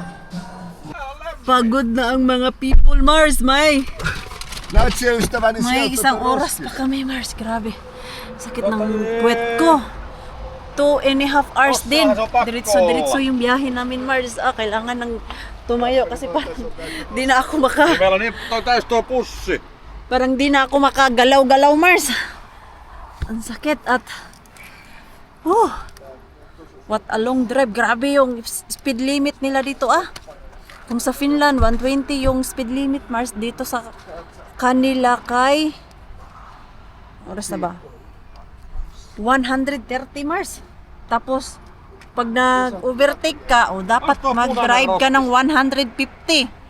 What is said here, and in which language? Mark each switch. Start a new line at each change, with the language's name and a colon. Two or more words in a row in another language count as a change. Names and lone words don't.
Filipino: Pagod na ang mga people, Mars. May isang oras pa kami, Mars. Grabe. Sakit ng puwet ko. 2.5 hours din. Diretso yung biyahe namin, Mars. Kailangan ng tumayo kasi parang di na ako
Finnish: Meillä on niin täys tuo pussi.
Filipino: parang di na ako makagalaw-galaw, Mars. Ang sakit at
English: what a long drive.
Filipino: Grabe yung
English: speed limit
Filipino: nila dito Kung sa Finland 120 yung
English: speed limit,
Filipino: Mars, dito sa kanila kay oras na ba? 130, Mars. Tapos pag nag-overtake ka, dapat mag-drive ka ng 150.